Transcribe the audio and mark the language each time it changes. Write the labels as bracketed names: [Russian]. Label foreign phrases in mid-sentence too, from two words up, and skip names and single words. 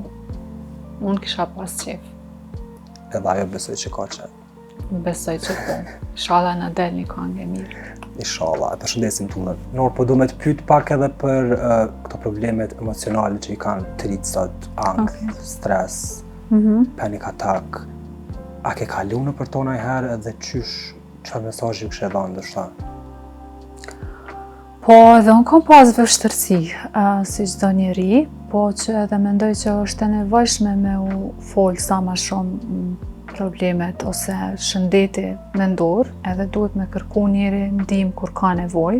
[Albanian] Unë kisha pas qef. Edhe ajo besoj që ka që. Besoj që po. Inshallah na del një këngë e mirë. Inshallah, e përshëndesim Tunën. Nor, po du me të pyet pak edhe për këto problemet emocionale që i kanë të rritë sot, angth, stres, [English] panic attack. [Albanian] A ke kalu në për tona i herë edhe çfarë mesazhi kështë e dhanë ndërsa? Po, edhe unë kam pas vështërsi, si çdo njeri, po që edhe mendoj që është e nevojshme me u folë sa ma shumë problemet ose shëndeti mendor, edhe duhet me kërku njeri ndihmë kur ka nevojë.